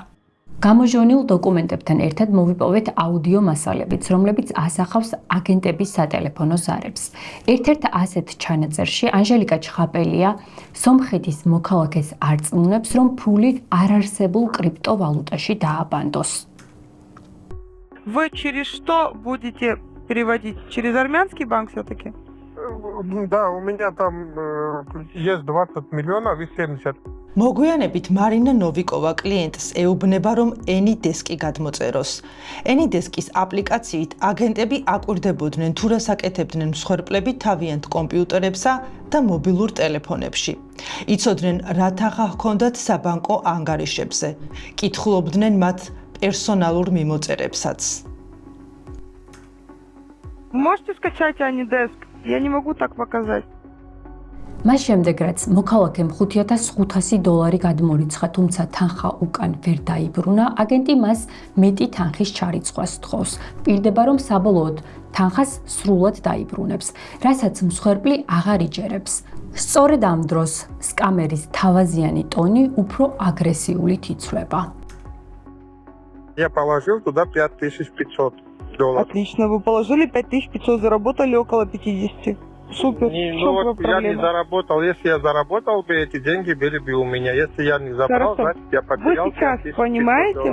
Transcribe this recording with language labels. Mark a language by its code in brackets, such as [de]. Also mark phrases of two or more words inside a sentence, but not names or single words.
[ka] გამოჟონილ დოკუმენტებთან ერთად მოვიპოვეთ აუდიო მასალებიც, რომლებიც ასახავს აგენტების სატელეფონო ზარებს. ერთ-ერთ ასეთ ჩანაწერში ანჟელიკა ჩხაპელია სომხეთის მოქალაქეს არწმუნებს, რომ ფული არარსებულ კრიპტოვალუტაში დააბანდოს. [ru] Вы через что будете переводить? Через армянский банк все-таки? Да, у меня там есть 20 миллионов и 70. [ka] მოგვიანებით მარინა ნოვიკოვა კლიენტს ეუბნება, რომ AnyDesk-ი გადმოწეროს. AnyDesk-ის აპლიკაციით აგენტები აკვირდებოდნენ, თუ რას აკეთებდნენ მსხვერპლები თავიანთ კომპიუტერებსა და მობილურ ტელეფონებში. იცოდნენ, რა თაღა ჰქონდათ საბანკო ანგარიშებზე. კითხულობდნენ მათ პერსონალურ მიმოწერებსაც. [ru] Можете скачать AnyDesk? Я не могу так показать. [ka] მას შემდეგ, რაც მოქალაქემ $5,500 გადმორიცხა, თუმცა თანხა უკან ვერ დაიბრუნა, აგენტი მას მეტი თანხის ჩარიცხვას სთხოვს. პირდება, რომ საბოლოოდ თანხას სრულად დაიბრუნებს, რასაც მსხვერპლი აღარ იჯერებს. სწორედ ამ დროს სკამერის თავაზიანი ტონი უფრო აგრესიულით იცვლება. [ru] Я положил туда $5500. Отлично, вы положили 5500, заработали около 50. Супер. Ну вот я не заработал. Если я заработал бы, эти деньги были бы у меня. Если я не забрал, значит я потерял Вы сейчас понимаете?